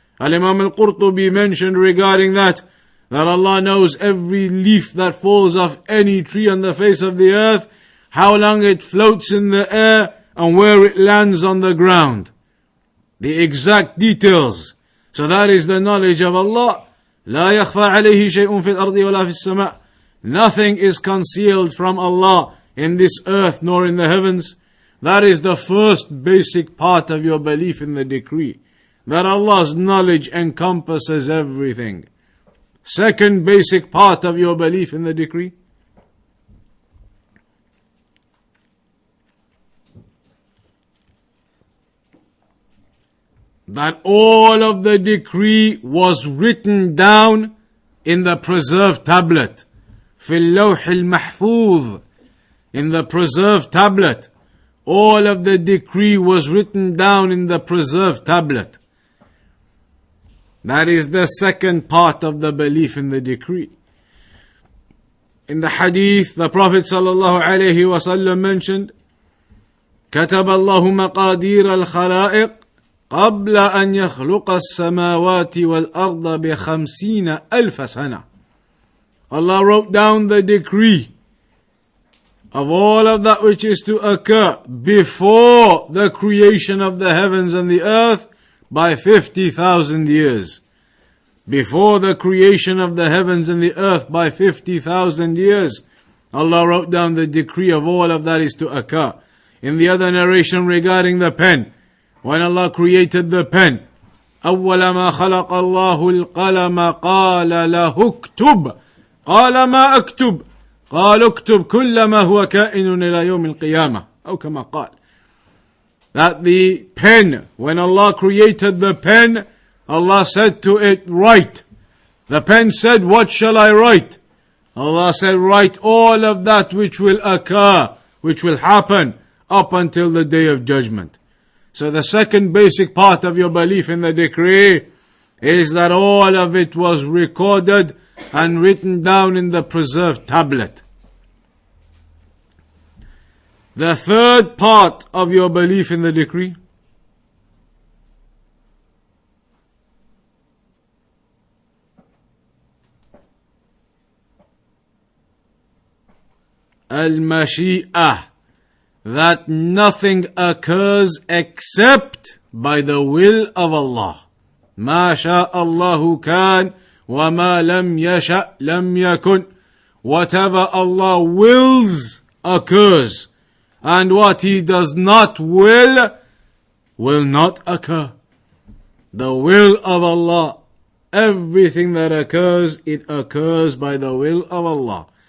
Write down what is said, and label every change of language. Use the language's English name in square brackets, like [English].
[English] Al-Imam al-Qurtubi mentioned regarding that Allah knows every leaf that falls off any tree on the face of the earth, how long it floats in the air, and where it lands on the ground. The exact details. So that is the knowledge of Allah. [Arabic] لا يخفى عليه شيء في الأرض ولا في السماء. [English] Nothing is concealed from Allah in this earth nor in the heavens. That is the first basic part of your belief in the decree. That Allah's knowledge encompasses everything. Second basic part of your belief in the decree. That all of the decree was written down in the preserved tablet. [Arabic] في اللوح المحفوظ. [English] In the preserved tablet. All of the decree was written down in the preserved tablet. That is the second part of the belief in the decree. In the hadith, the Prophet ﷺ mentioned, [Arabic] كتب الله مقادير الخلائق قبل أن يخلق السماوات والأرض ب50,000 سنة. [English] Allah wrote down the decree of all of that which is to occur before the creation of the heavens and the earth by 50,000 years. Before the creation of the heavens and the earth by 50,000 years, Allah wrote down the decree of all of that is to occur. In the other narration regarding the pen, [Arabic] when Allah created the pen, أول ما خلق الله القلم قال له اكتب قال ما أكتب قال اكتب كل ما هو كائن إلى يوم القيامة أو كما قال. [English] That the pen, when Allah created the pen, Allah said to it, write. The pen said, what shall I write? Allah said, write all of that which will occur, which will happen up until the day of judgment. So the second basic part of your belief in the decree is that all of it was recorded and written down in the preserved tablet. The third part of your belief in the decree al-mashi'ah, that nothing occurs except by the will of Allah. [Arabic] ما شاء الله كان وما لم يشأ لم يكن. [English] Whatever Allah wills occurs, and what He does not will not occur. The will of Allah, everything that occurs, it occurs by the will of Allah.